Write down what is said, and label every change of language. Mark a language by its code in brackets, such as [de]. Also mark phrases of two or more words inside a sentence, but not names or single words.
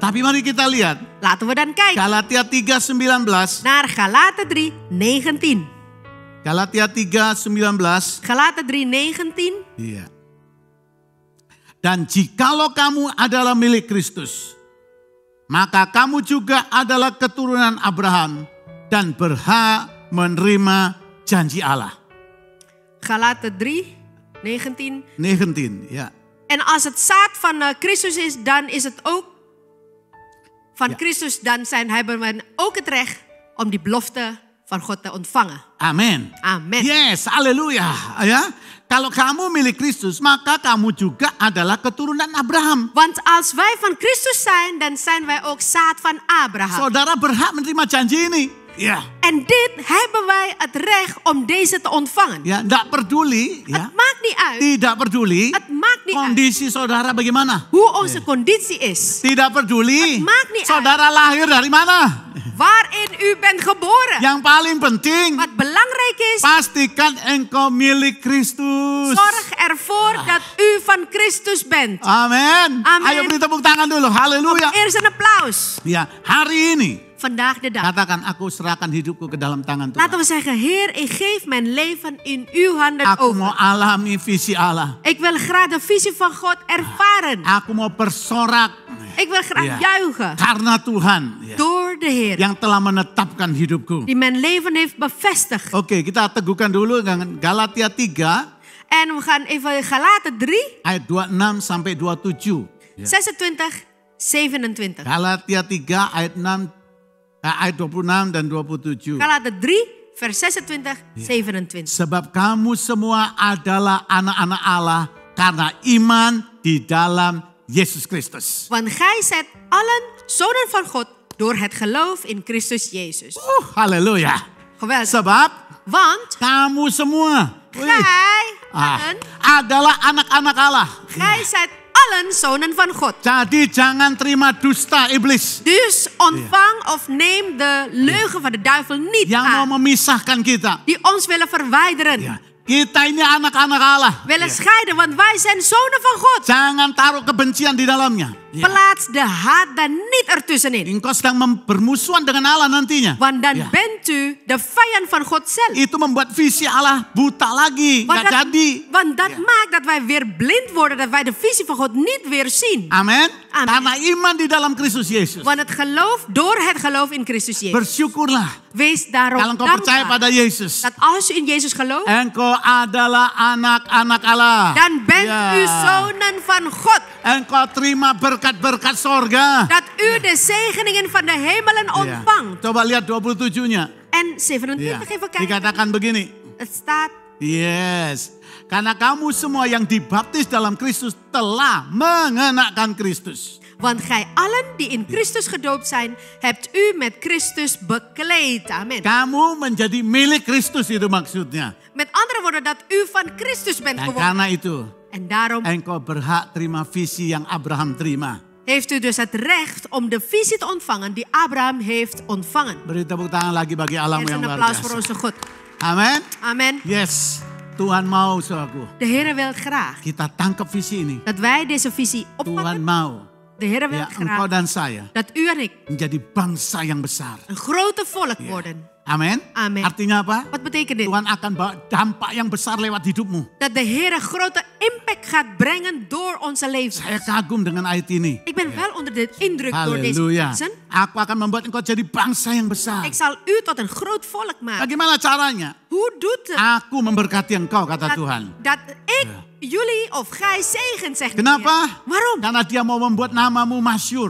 [id] Tapi mari kita lihat. [nl] Laten we dan kijken [id] Galatia 3:19. [nl] naar Galaten 3:19. [id] Galatia 3:19. [nl] Galaten 3:19. [id] Iya. Dan jikalau kamu adalah milik Kristus, maka kamu juga adalah keturunan Abraham dan berhak menerima janji Allah. [nl] Galaten 3:19. [id] 19, ya. [nl] En als het zaad van Christus is, dan is het ook van Ja. Christus. Dan hebben we ook het recht om die belofte van God te ontvangen. [id] Amin. [nl] Amen. [id] Yes, haleluya. Ya. Kalau kamu milik Kristus, maka kamu juga adalah keturunan Abraham. [nl] Want als wij van Christus zijn, dan zijn wij ook zaad van Abraham. [id] Saudara berhak menerima janji ini. Ya. [nl] En dit hebben wij het recht om deze te ontvangen. [id] Ya, tidak peduli, ya. [nl] Het maakt niet uit. [id] Tidak peduli [nl] Het maakt niet uit [id] kondisi saudara bagaimana. [nl] hoe onze conditie is. [id] Tidak peduli [nl] Het maakt niet [id] saudara lahir dari mana. [nl] Waarin u bent geboren. [id] Yang paling penting, [nl] Wat belangrijk is, [id] pastikan engkau milik Kristus. [nl] zorg ervoor dat u van Christus bent. [id] Amin. Amin. Ayo beri tepuk tangan dulu. Haleluya. [nl] Eerst een applaus. [id] Ya, hari ini [nl] vandaag de dag. [id] Katakan, aku serahkan hidupku ke dalam tangan Tuhan. [nl] Laten we zeggen, Heer, ik geef mijn leven in uw handen [id] Aku mau [nl] over. [id] alami visi Allah. [nl] Ik wil graag de visie van God ervaren. [id] Aku mau bersorak [nl] Ik wil graag Ja. juichen [id] karena Tuhan ya, [nl] door de Heer. [id] yang telah menetapkan hidupku. [nl] Die mijn leven heeft bevestigd. [id] Oke, kita teguhkan dulu dengan Galatia 3 [nl] En we gaan even Galaten 3, [id] ayat 26 sampai 27. Ya. [nl] 26, 27. [id] Galatia 3 ayat 26 dan 27. [nl] Galaten 3, vers 26, 27. [id] Sebab kamu semua adalah anak-anak Allah karena iman di dalam Yesus Kristus. [nl] Want gij zijt allen zonen van God door het geloof in Christus Jezus. Halleluja. Geweldig. [id] Sebab [nl] Want [id] kamu semua [nl] gij allen, [id] adalah anak-anak Allah. [nl] gij zijt allen zonen van God. [id] Jadi jangan terima dusta iblis [nl] Dus ontvang of neem de leugen van de duivel niet [id] yang mau [nl] aan. [id] memisahkan kita. [nl] Die ons willen verwijderen. [id] Ya, kita ini anak-anak Allah. [nl] Willen scheiden, want wij zijn zonen van God. [id] Jangan taruh kebencian di dalamnya. [nl] Plaats de haat daar niet ertussenin. [id] Engkau sedang bermusuhan dengan Allah nantinya. [nl] Want dan [id] Ya. [nl] bent u de vijand van God zelf. [id] Itu membuat visi Allah buta lagi. [nl] Want [id] Nggak jadi. [nl] want dat maakt dat wij weer blind worden. Dat wij de visie van God niet weer zien. [id] Amin. Amin. Karena iman di dalam Kristus Yesus. [nl] Want het geloof, door het geloof in Christus Jezus. [id] Bersyukurlah. [nl] Wees daarom [id] Kalau engkau percaya [nl] dankbaar. [id] pada Yesus. [nl] Dat als u in Jezus gelooft, [id] Engkau adalah anak-anak Allah. [nl] dan bent [id] Ya. [nl] u zonen van God. [id] Engkau terima berkat-berkat sorga. [nl] Dat u de zegeningen van de hemelen [id] Ya. [nl] ontvangt. [id] Coba lihat 27-nya. [nl] En [id] Ya. [nl] 27 even kijken. [id] Dikatakan begini. [nl] Het staat, [id] Yes. Karena kamu semua yang dibaptis dalam Kristus telah mengenakan Kristus. [nl] want gij allen die in Christus gedoopt zijn, hebt u met Christus bekleed. Amen. [id] Kamu menjadi milik Kristus, itu maksudnya. [nl] Met andere woorden, dat u van Christus bent [id] Dan [nl] geworden. [id] karena itu, [nl] En daarom [id] engkau berhak terima visi yang Abraham terima. [nl] heeft u dus het recht om de visie te ontvangen die Abraham heeft ontvangen. [id] Beri tepuk tangan lagi bagi [nl] Er [id] Allahmu [nl] is [id] yang [nl] een [id] luar [nl] applaus voor [id] biasa. [nl] onze God. [id] Amin. [nl] Amen. [id] Yes. Tuhan mau, saudaraku. [nl] De Heer wil graag [id] Kita tangkap visi ini. [nl] dat wij deze visie [id] Tuhan [nl] oppakken. [id] mau. [nl] De Heer wil [id] Ya, engkau [nl] graag [id] dan saya [nl] dat u en ik [id] menjadi bangsa yang besar. [nl] een grote volk worden. [id] Amin. Amin. Artinya apa? [nl] Wat betekent dit? [id] Tuhan akan bawa dampak yang besar lewat hidupmu. [nl] Dat de Heer een grote impact gaat brengen door onze leven. [id] Saya kagum dengan ayat ini. [nl] Ik ben wel onder de indruk door deze [id] Haleluya. [nl] mensen. [id] Aku akan membuat engkau jadi bangsa yang besar. [nl] Ik zal u tot een groot volk maken. [id] Bagaimana caranya? [nl] Hoe doet het [id] Aku memberkati engkau, kata Tuhan. [nl] dat ik jullie of gij zegent, zegt de [id] Kenapa? [nl] Heer. Waarom? [id] Karena dia mau membuat namamu masyur.